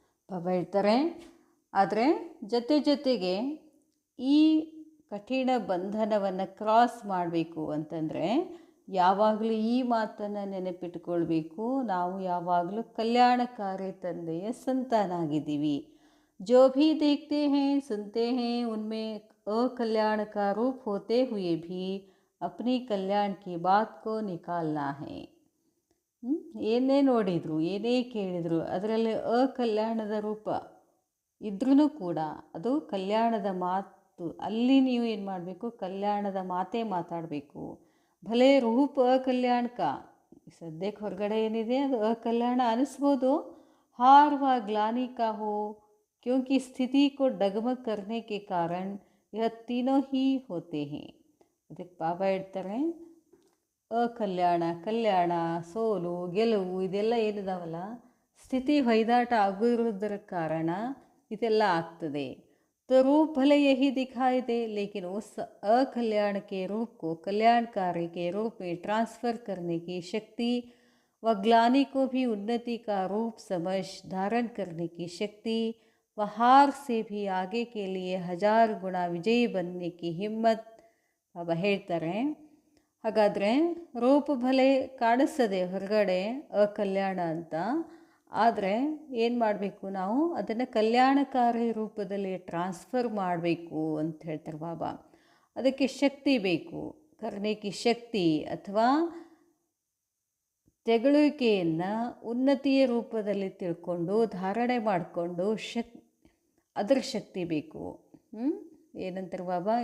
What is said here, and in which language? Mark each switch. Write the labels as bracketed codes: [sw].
[kn] ಬಾಬಾ ಹೇಳ್ತಾರೆ, ಆದರೆ ಜೊತೆಗೆ ಈ ಕಠಿಣ ಬಂಧನವನ್ನು ಕ್ರಾಸ್ ಮಾಡಬೇಕು ಅಂತಂದರೆ ಯಾವಾಗಲೂ ಈ ಮಾತನ್ನು ನೆನಪಿಟ್ಕೊಳ್ಬೇಕು, ನಾವು ಯಾವಾಗಲೂ ಕಲ್ಯಾಣಕಾರಿ ತಂದೆಯ ಸಂತಾನಾಗಿದ್ದೀವಿ. [hi] जो भी देखते हैं सुनते हैं उनमें अकल्याण का रूप होते हुए भी अपनी कल्याण की बात को निकालना है. [kn] ಏನೇ ನೋಡಿದ್ರು, ಏನೇ ಕೇಳಿದ್ರು ಅದರಲ್ಲಿ ಅಕಲ್ಯಾಣದ ರೂಪ ಇದ್ರೂ ಕೂಡ ಅದು ಕಲ್ಯಾಣದ ಮಾತು. ಅಲ್ಲಿ ನೀವು ಏನು ಮಾಡಬೇಕು? ಕಲ್ಯಾಣದ ಮಾತೇ ಮಾತಾಡಬೇಕು. ಭಲೆ ರೂಪ ಅಕಲ್ಯಾಣಕ, ಸದ್ಯಕ್ಕೆ ಹೊರಗಡೆ ಏನಿದೆ ಅದು ಅಕಲ್ಯಾಣ ಅನಿಸ್ಬೋದು. [hi] हार व ग्लानि का हो, क्योंकि स्थिति को डगमग करने के कारण यह तीनों ही होते हैं. [kn] ಅದಕ್ಕೆ ಬಾಬಾ ಹೇಳ್ತಾರೆ, ಅಕಲ್ಯಾಣ, ಕಲ್ಯಾಣ, ಸೋಲು, ಗೆಲುವು ಇದೆಲ್ಲ ಏನಿದಾವಲ್ಲ, ಸ್ಥಿತಿ ಹೊಯ್ದಾಟ ಆಗಿರೋದರ ಕಾರಣ ಇದೆಲ್ಲ ಆಗ್ತದೆ. [hi] तो रूप भले यही दिखाई दे, लेकिन उस अकल्याण के रूप को कल्याणकारी के रूप में ट्रांसफ़र करने की शक्ति व ग्लानि को भी उन्नति का रूप समझ धारण करने की शक्ति व हार से भी आगे के लिए 1000 गुना विजयी बनने की हिम्मत [kn] ಬಾಬಾ ಹೇಳ್ತಾರೆ. ಹಾಗಾದರೆ ರೂಪ ಭಲೆ ಕಾಣಿಸ್ತದೆ ಹೊರಗಡೆ ಅಕಲ್ಯಾಣ ಅಂತ, ಆದರೆ ಏನು ಮಾಡಬೇಕು? ನಾವು ಅದನ್ನು ಕಲ್ಯಾಣಕಾರಿ ರೂಪದಲ್ಲಿ ಟ್ರಾನ್ಸ್ಫರ್ ಮಾಡಬೇಕು ಅಂತ ಹೇಳ್ತಾರೆ ಬಾಬಾ. ಅದಕ್ಕೆ ಶಕ್ತಿ ಬೇಕು. [hi] ಕರ್ನೇಕಿ ಶಕ್ತಿ [kn] ಅಥವಾ ತೆಗಳುವಿಕೆಯನ್ನು ಉನ್ನತಿಯ ರೂಪದಲ್ಲಿ ತಿಳ್ಕೊಂಡು ಧಾರಣೆ ಮಾಡಿಕೊಂಡು ಅದರ ಶಕ್ತಿ ಬೇಕು. ಏನಂತಾರೆ ಬಾಬಾ?